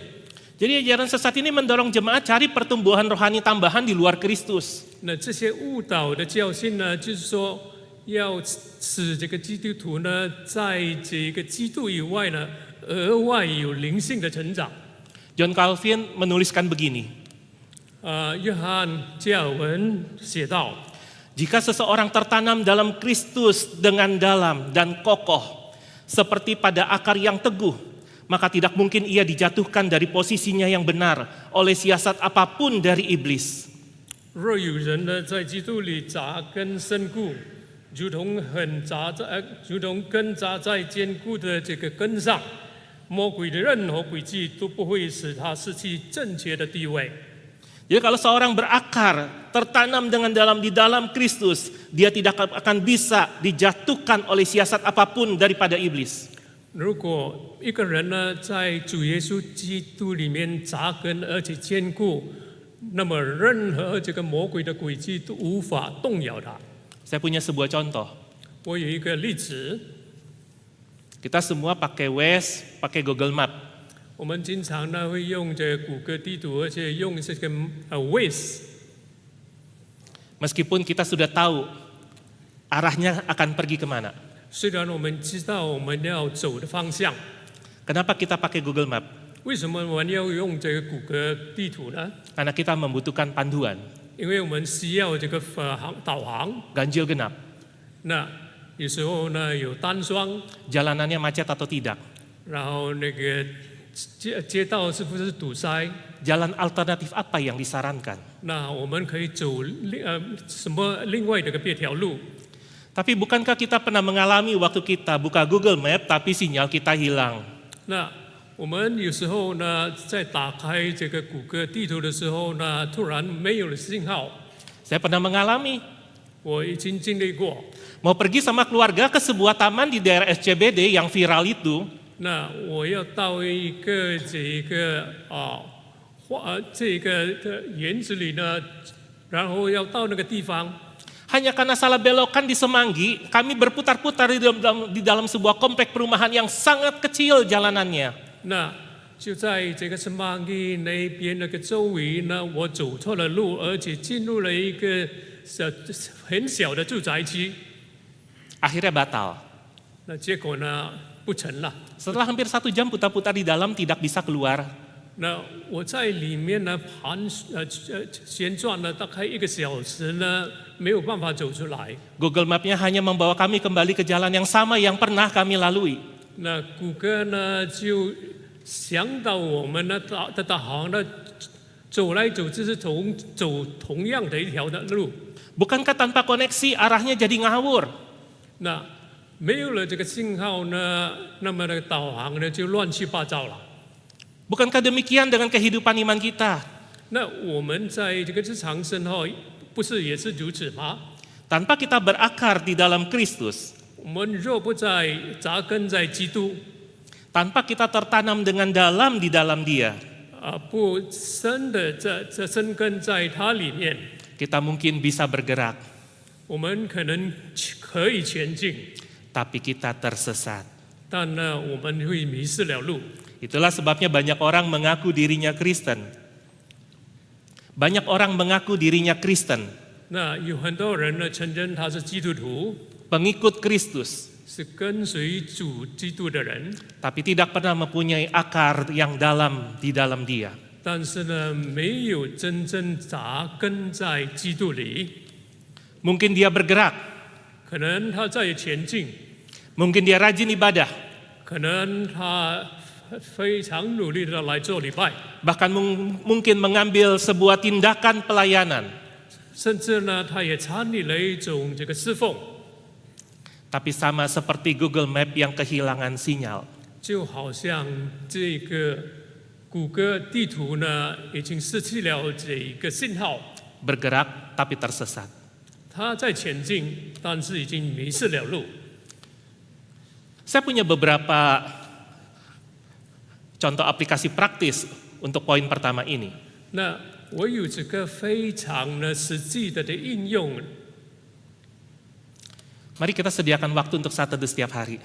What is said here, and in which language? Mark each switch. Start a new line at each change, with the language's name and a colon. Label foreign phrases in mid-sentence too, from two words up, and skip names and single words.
Indonesian: Jadi ajaran sesat ini mendorong jemaat cari pertumbuhan rohani tambahan di luar Kristus.
Chinese: 那这些误导的教训呢，就是说要使这个基督徒呢，在这个基督以外呢，额外有灵性的成长。
Indonesian: John Calvin menuliskan begini.
Chinese: 约翰加尔文写道。
Indonesian: Jika seseorang tertanam dalam Kristus dengan dalam dan kokoh, seperti pada akar yang teguh, maka tidak mungkin ia dijatuhkan dari posisinya yang benar oleh siasat apapun dari iblis.
Chinese: 若有人呢在基督里扎根深固，如同根扎在坚固的这个根上，魔鬼的任何诡计都不会使他失去正确的地位。
Indonesian: Jadi kalau seorang berakar, tertanam dengan dalam di dalam Kristus, dia tidak akan bisa dijatuhkan oleh siasat apapun daripada iblis.
Chinese: 如果一个人呢在主耶稣基督里面扎根而且坚固，那么任何这个魔鬼的诡计都无法动摇他。
Indonesian: Saya punya sebuah contoh.
Chinese: 我有一个例子，
Indonesian: Kita semua pakai Waze, pakai Google Map.
Chinese: 我们经常呢会用这谷歌地图，而且用这个 Waze。
Indonesian: Meskipun kita sudah tahu arahnya akan pergi kemana.
Chinese: 虽然我们知道我们要走的方向，
Indonesian: Kenapa kita pakai Google Map?
Chinese: 为什么我们要用这个谷歌地图呢？
Indonesian: Karena kita membutuhkan panduan.
Chinese: 因为我们需要这个导航，
Indonesian: ganjil genap.
Chinese: 那有时候呢有单双，
Indonesian: Jalanannya macet atau tidak?
Chinese: 然后那个街道是不是堵塞？
Indonesian: Jalan alternatif apa yang disarankan?
Chinese: 那我们可以走什么另外的一个别条路？
Indonesian: Tapi bukankah kita pernah mengalami waktu kita buka Google Map tapi sinyal kita hilang?
Chinese: 那我们有时候呢，在打开这个谷歌地图的时候呢，突然没有了信号。
Indonesian: Saya pernah mengalami
Chinese: 我已经经历过。
Indonesian: mau pergi sama keluarga ke sebuah taman di daerah SCBD yang viral itu.
Chinese: 那我要到一个这个园子里呢，然后要到那个地方。
Indonesian: Hanya karena salah belokan di Semanggi, kami berputar-putar di dalam sebuah komplek perumahan yang sangat kecil jalanannya.
Chinese: 那就在这个圣马基那边那个周围呢，我走错了路，而且进入了一个很小的住宅区。
Indonesian: Akhirnya batal.
Chinese: 那结果呢不成了。
Indonesian: Setelah hampir 1 jam putar-putar di dalam tidak bisa keluar.
Chinese: 那我在里面呢旋转了大概1个小时呢，没有办法走出来。
Indonesian: Google Map-nya hanya membawa kami kembali ke jalan yang sama yang pernah kami lalui.
Chinese: 那谷歌呢就想到我们呢导航呢走来走去是走同样的一条的路。
Indonesian: Bukankah tanpa koneksi arahnya jadi ngawur?
Chinese: 那没有了这个信号呢，那么那个导航呢就乱七八糟了。
Indonesian: Bukankah demikian dengan kehidupan iman kita?
Chinese: 那我们在这个日常生活不是也是如此吗？
Indonesian: Tanpa kita berakar di dalam Kristus,
Chinese: 我们若不在扎根在基督，
Indonesian: tanpa kita tertanam dengan dalam di dalam Dia,
Chinese: 不深的这生根在它里面，
Indonesian: kita mungkin bisa bergerak,
Chinese: 我们可能可以前进，
Indonesian: tapi kita tersesat.
Chinese: 但呢我们会迷失了路。
Indonesian: Itulah sebabnya banyak orang mengaku dirinya Kristen. Banyak orang mengaku dirinya Kristen,
Chinese: 那有很多人呢承认他是基督徒，
Indonesian: pengikut Kristus,
Chinese: 是跟随主基督的人，
Indonesian: tapi tidak pernah mempunyai akar yang dalam di dalam Dia.
Chinese: 但是呢没有真正扎根在基督里。
Indonesian: Mungkin dia bergerak,
Chinese: 可能他在前进，
Indonesian: mungkin dia rajin ibadah,
Chinese: 可能他非常努力的来做礼拜，
Indonesian: bahkan mungkin mengambil sebuah tindakan pelayanan.
Chinese: 甚至呢，他也参与了一种这个侍奉，
Indonesian: Tapi sama seperti Google Map yang kehilangan sinyal.
Chinese: 就好像这个谷歌地图呢，已经失去了这一个信号，
Indonesian: Bergerak tapi tersesat.
Chinese: 他在前进，但是已经迷失了路。
Indonesian: Saya punya beberapa contoh aplikasi praktis untuk poin pertama ini.
Chinese: 那我有这个非常呢实际的应用，
Indonesian: Mari kita sediakan waktu untuk saat teduh setiap hari.